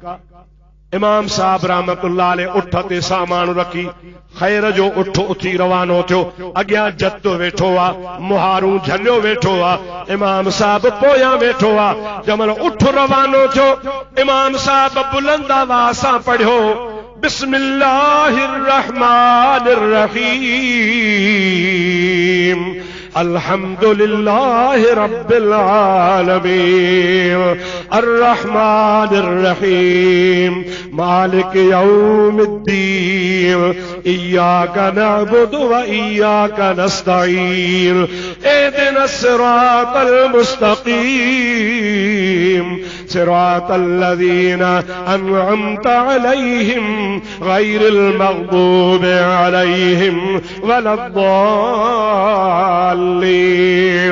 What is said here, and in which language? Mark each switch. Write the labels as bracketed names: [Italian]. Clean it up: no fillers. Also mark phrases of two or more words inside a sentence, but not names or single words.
[Sindhi] इमाम साहब [Arabic] رحمة الله عليه [Sindhi] उठ ते सामान रखी ख़ैर जो उठ उथी रवानो थियो। अॻियां जत वेठो आ, मुहारूं झलियो वेठो आ, इमाम साहब पोयां वेठो आ। जमल उठ रवानो थियो, इमाम साहब बुलंद आवाज़ सां पढ़ियो, [Arabic] بسم الله الرحمن الرحيم، الحمد لله رب العالمين، الرحمن الرحيم, مالك يوم الدين، إياك نعبد وإياك نستعين، اهدنا الصراط المستقيم، صراط الذين أنعمت عليهم غير المغضوب عليهم ولا الضالين.